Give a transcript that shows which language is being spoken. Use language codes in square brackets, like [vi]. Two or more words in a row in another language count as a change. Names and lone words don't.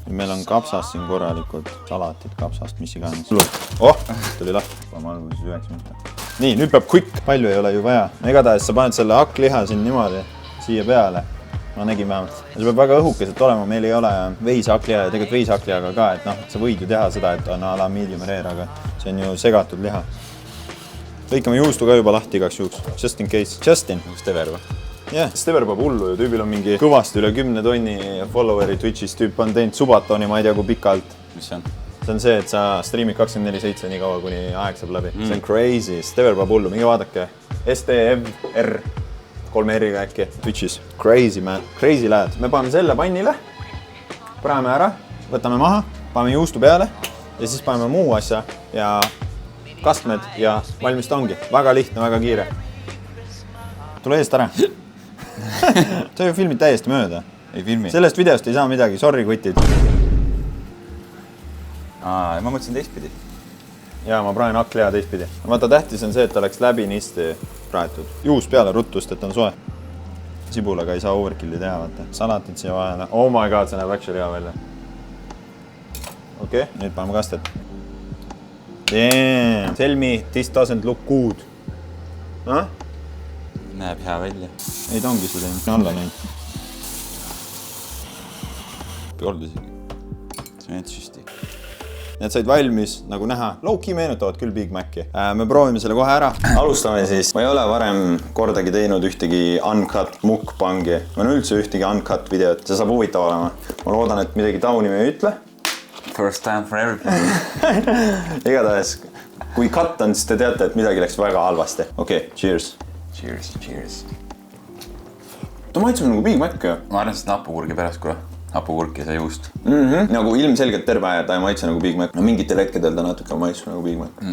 [et] Meil on kapsast siin korralikud salatit, kapsast, mis iganes. Tuli lahti. Ma alguses 9 minutit. Nii, nüüd peab quick. Palju ei ole ju vaja. Igatahes sa paned selle hakkliha siin niimoodi siia peale. Ma nägin vähemalt. See peab väga õhukeselt olema. Meil ei ole veishakkliha ja tegelikult veishakklihaga ka, et noh, sa võid ju teha seda, et on a la [en] medium rare, [et] aga see on ju segatud liha. Lõikame juustu ka juba lahti igaks juhuks. [en] Just in case. Justin. [et] Stever või? Jah, Stever peab hullu ja tüübil on mingi kõvasti üle 10 tonni followeri Twitch'is. Tüüp on teinud subatoni, ma ei tea kui pikalt. Mis see on? See on see, et sa streamid 24/7 nii kaua, kuni aeg saab läbi. See on crazy. Stever peab hullu. Minge vaadake. STVR 3 R-iga äkki Twitch'is. [en] Crazy, man. Crazy lad. [et] Me paneme selle pannile. Praeme ära. Võtame maha. Paneme juustu peale. Ja siis paneme muu asja ja kastmed ja valmis ta ongi. Väga lihtne, väga kiire. Tule eest ära. Sa ju filmid täiesti mööda. Ei filmi. Sellest videost ei saa midagi. Sorry, kutid. Ma mõtlesin teistpidi. Jaa, ma praen hakkliha teistpidi. Vaata, tähtis on see, et ta oleks läbinisti praetud. Juus peale rutust, et on soe. Sibulaga ei saa overkilli teha, vaata. Salatit siia vahele. [en] Oh my god, [et] see näeb actually hea välja. Okei, nüüd paneme kastet. [en] Damn. Tell me, this doesn't look good. [et] Näeb hea välja. Ei, ta ongi seda alla näinud. Olnud isegi. See on süsti. Need said valmis, nagu näha. Low-key meenutavad küll Big Maci. Me proovime selle kohe ära. Alustame siis. Ma ei ole varem kordagi teinud ühtegi uncut mukbangi. Ma olen üldse ühtegi uncut videot. See saab huvitav olema. Ma loodan, et midagi tauni me ei ütle. [en] First time for everything. [et] Igatahes, kui cut on, siis te teate, et midagi läks väga halvasti. Okei, cheers. Cheers. Ta maitseb nagu Big Mac, ju. Ma arvan, et hapukurgi pärast, kui hapukurk ja see juust. Nagu ilmselgelt terve aja ta ei maitse nagu Big Mac. No mingitel hetkedel ta natuke maitseb nagu Big Mac.